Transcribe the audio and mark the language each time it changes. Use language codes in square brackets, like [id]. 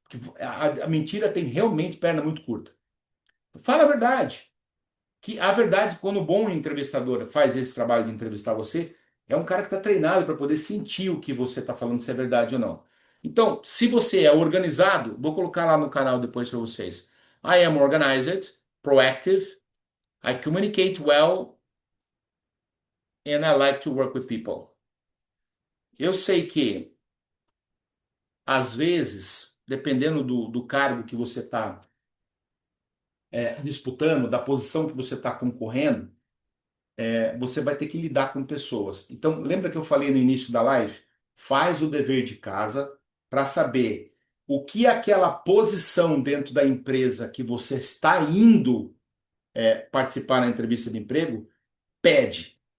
[pt] Porque a mentira tem realmente perna muito curta. Fala a verdade. Que a verdade, quando o bom entrevistador faz esse trabalho de entrevistar você, é um cara que está treinado para poder sentir o que você está falando, se é verdade ou não. Então, se você é organizado, vou colocar lá no canal depois para vocês. [en] I am organized, proactive, I communicate well, and I like to work with people. [pt] Eu sei que, às vezes, dependendo do cargo que você está disputando, da posição que você está concorrendo, você vai ter que lidar com pessoas. Então, lembra que eu falei no início da live? Faz o dever de casa para saber o que aquela posição dentro da empresa que você está indo participar na entrevista de emprego pede.